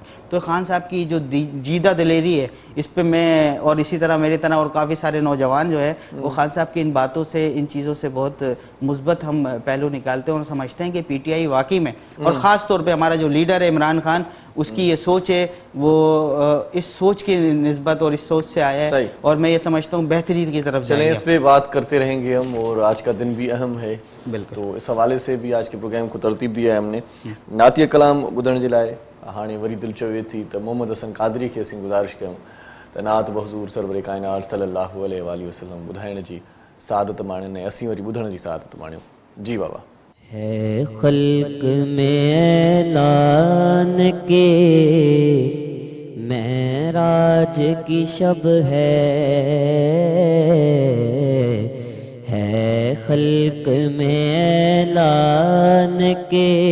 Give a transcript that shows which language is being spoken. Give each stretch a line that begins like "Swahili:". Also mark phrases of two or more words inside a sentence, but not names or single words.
Urdu: تو خان صاحب کی جو جیدہ دلیری ہے اس پہ میں اور اسی طرح میری طرح اور کافی سارے نوجوان جو ہے وہ خان صاحب کی ان باتوں سے ان چیزوں سے بہت مثبت ہم پہلو نکالتے ہیں اور سمجھتے ہیں کہ پی ٹی آئی واقعی میں اور خاص طور پہ ہمارا جو لیڈر ہے عمران خان, اس کی یہ سوچ ہے, وہ اس سوچ کی نسبت اور اس سوچ سے آیا ہے اور میں یہ سمجھتا ہوں بہتری کی طرف جائیں گے. اس پہ بات کرتے رہیں گے ہم, اور آج کا دن بھی اہم ہے. بالکل, تو اس حوالے سے بھی آج کے پروگرام کو ترتیب دیا ہے ہم نے.
Sindhi: نعتیہ کلام ॿुधण जे लाइ हाणे वरी दिलि चवे थी त मोहम्मद हसन कादरी खे असीं गुज़ारिश कयूं त नात बहज़ूर सरवर काइनात
Arabic: صلى الله عليه وسلم
Sindhi: ॿुधाइण जी सादत माणनि ऐं असीं वरी ॿुधण जी सादत माणियूं. जी बाबा.
Urdu: ہے خلق میں اعلان کے معراج کی شب ہے خلق میں اعلان کے